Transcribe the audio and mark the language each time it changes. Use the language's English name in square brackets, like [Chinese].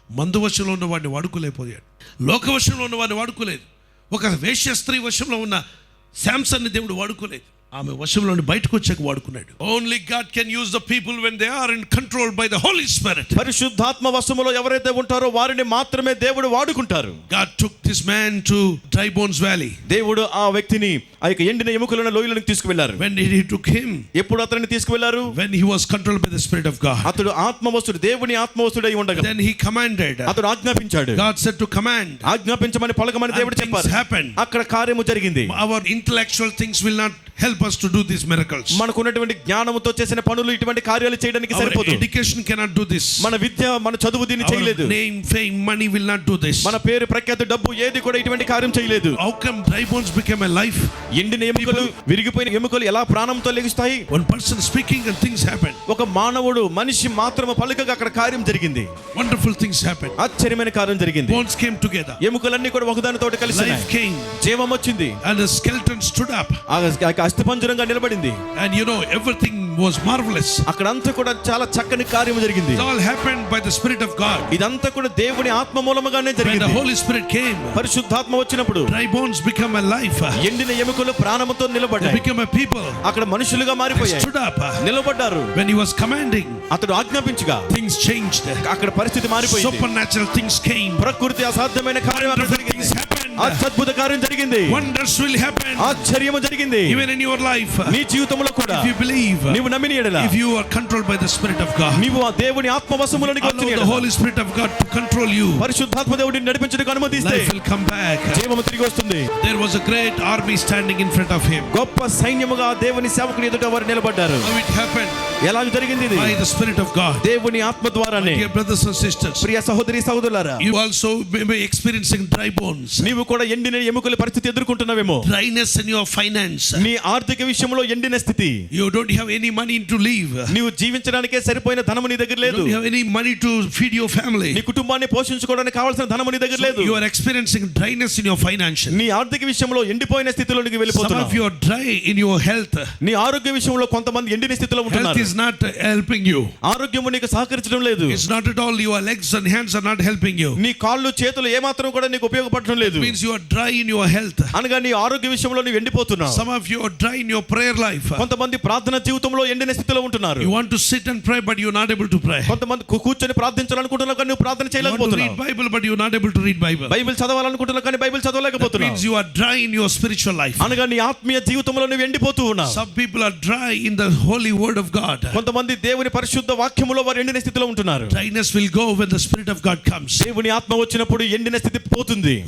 [Telugu] మందు వశంలో ఉన్న వాడిని వాడుకోలేకపోయాడు, లోకవశంలో ఉన్న వాడిని వాడుకోలేదు. ఒక వేశ్య స్త్రీ వశంలో ఉన్న శాంసన్ని దేవుడు వాడుకోలేదు, ఆమె వశంలో బయటకు వచ్చాక వాడుకున్నాడు. [English] Only God can use the people when they are in control by the Holy Spirit. [Telugu] పరిశుద్ధాత్మ వశములో ఎవరైతే ఉంటారో వారిని మాత్రమే దేవుడు వాడుకుంటారు. [English] God took this man to Dry Bones Valley. [Telugu] దేవుడు ఆ వ్యక్తిని ఆ యొక్క ఎండిన ఎముకలున్న లోయలోకి తీసుకువెళ్లారు. [English] When did he took him? [Telugu] ఎప్పుడు అతన్ని తీసుకువెళ్లారు? [English] When he was controlled by the Spirit of God. [Telugu] అతడు ఆత్మవశుడు, దేవుని ఆత్మవశుడై ఉండగా [English] Then he commanded. [Telugu] అతడు ఆజ్ఞాపించాడు. [English] God said to command. [Telugu] ఆజ్ఞాపించమని పలకమని దేవుడు చెప్పారు. [English] Happened. [Telugu] అక్కడ కార్యము జరిగింది. [English] Our intellectual things will not help us to do these miracles. [Telugu] మనకున్నటువంటి జ్ఞానముతో చేసిన పనులు ఇటువంటి కార్యాలు చేయడానికి సరిపోదు. [English] Education cannot do this. [Telugu] మన విద్య, మన చదువు దీన్ని చేయలేదు. [English] Name, fame, money will not do this. [Telugu] మన పేరు, ప్రఖ్యాతి, డబ్బు ఏది కూడా ఇటువంటి కార్యం చేయలేదు. [English] How come dry bones became alive? [Telugu] ఎండిన ఎముకలు, విరిగిపోయిన ఎముకలు ఎలా ప్రాణంతో లెగుస్తాయి? [English] One person speaking and things happen. [Telugu] ఒక మానవుడు, మనిషి మాత్రమే పలుకగా అక్కడ కార్యం జరిగింది. [English] Wonderful things happen. [Telugu] ఆశ్చర్యమైన కార్యం జరిగింది. [English] Bones came together. [Telugu] ఎముకలన్నీ కూడా ఒకదానితోటి కలిసి [English] Life came. [Telugu] జీవం వచ్చింది. [English] And the skeleton stood up. [Telugu] అస్థిపంజరంగా నిలబడింది. [English] And you know everything was marvelous. [Telugu] అక్కడంతా కూడా చాలా చక్కని కార్యం జరిగింది. [English] It all happened by the Spirit of God. [Telugu] ఇదంతా కూడా దేవుని ఆత్మ మూలముగానే జరిగింది. [English] When the Holy Spirit came, [Telugu] పరిశుద్ధాత్మ వచ్చినప్పుడు [English] dry bones become alive. [Telugu] ఎండిన ఎముకలు ప్రాణముతో [English] They [Telugu] నిలబడ్డాయి. [English] became a people. [Telugu] అక్కడ మనుషులుగా [English] They [Telugu] మారిపోయాయి. [English] stood up. [Telugu] నిలబడ్డారు. [English] When he was commanding, [Telugu] అతడు ఆజ్ఞాపించగా [English] things changed. [Telugu] అక్కడ పరిస్థితి మారిపోయింది. [English] Supernatural things came. [Telugu] ప్రకృతి అసాధ్యమైన కార్యం అక్కడ [English] Wonderful things [Telugu] జరిగింది. [English] happened. [Telugu] అద్భుత కార్యం జరిగింది. [English] Wonders will happen. [Telugu] ఆశ్చర్యము జరిగింది. [English] Even in your life, [Telugu] నీ జీవితంలో కూడా [English] if you believe, [Telugu] నీవు నమ్మిన యెడల, [English] if you are controlled by the Spirit of God, [Telugu] నీవు ఆ దేవుని ఆత్మ వశములోనికి వచ్చిన [English] allow the [Telugu] యెడల, [English] Holy Spirit of God to control you, [Telugu] పరిశుద్ధాత్మ దేవుడిని నడిపించడానికి అనుమతిస్తే [English] life will come back. [Telugu] జీవము తిరిగి వస్తుంది. [English] There was a great army standing in front of him. [Telugu] గొప్ప సైన్యముగా దేవుని సేవకుని ఎదుట వారు నిలబడ్డారు. [English] How it happened? [Telugu] ఎలా జరిగింది ఇది? [English] By the Spirit of God. [Telugu] దేవుని ఆత్మ ద్వారానే. [English] Dear brothers and sisters, [Telugu] ప్రియ సహోదరి సహోదరులారా, [English] you also may be experiencing dry bones, [Telugu] నీవు కూడా ఎండిన ఎముకల పరిస్థితి ఎదుర్కొంటున్నావేమో. [English] dryness in your finance. [Telugu] నీ ఆర్థిక విషయంలో ఎండిన స్థితి. [English] You don't have any money to live. [Telugu] నీవు జీవించడానికే సరిపోయిన ధనము నీ దగ్గర [English] You [Telugu] లేదు. [English] don't have any money to feed your family. [Telugu] నీ కుటుంబాన్ని పోషించుకోవడానికి కావాల్సిన ధనము నీ దగ్గర లేదు. [English] You are experiencing dryness in your financial. [Telugu] నీ ఆర్థిక విషయంలో ఎండిపోయిన స్థితిలోనికి [English] Some of [Telugu] వెళ్ళిపోతున్నావు. [English] you are dry in your health. [Telugu] నీ ఆరోగ్య విషయంలో కొంతమంది ఎండిన స్థితిలో [English] Health [Telugu] ఉంటున్నారు. [English] is not helping you. [Telugu] ఆరోగ్యము నీకు సహకరించడం లేదు. [English] It's not at all. Your legs and hands are not helping you. [Telugu] నీ కాళ్ళు చేతులు ఏమాత్రం కూడా నీకు ఉపయోగపడటం లేదు. [English] It means you are dry in your health. [Telugu] అనగా నీ ఆరోగ్య విషయంలో నువ్వు ఎండిపోతున్నావు. [English] Some of you are dry in your prayer life. [Telugu] కొంతమంది ప్రార్థన జీవితంలో ఎండిన స్థితిలో ఉంటున్నారు. [English] You want to sit and pray, but you're not able to pray. [Telugu] కొంతమంది కూర్చొని ప్రార్థించాలనుకుంటున్నావు కానీ నువ్వు ప్రార్థన [English] You want to [Telugu] చేయలేకపోతున్నావు. [English] read Bible, but you're not able to read Bible. [Telugu] Bible చదవాలనుకుంటున్నావు కానీ Bible [English] That [Telugu] చదవలేకపోతున్నావు. [English] means you are dry in your spiritual life. [Telugu] అనగా నీ ఆత్మీయ జీవితంలో నువ్వు ఎండిపోతూ ఉన్నావు. [English] Some people are dry in the holy word of God. [Telugu] కొంతమంది దేవుని పరిశుద్ధ వాక్యములో వారు ఎండిన స్థితిలో ఉంటున్నారు. [English] Dryness will go when the Spirit of God comes. [Telugu] దేవుని ఆత్మ వచ్చినప్పుడు ఎండిన స్థితి పోతుంది.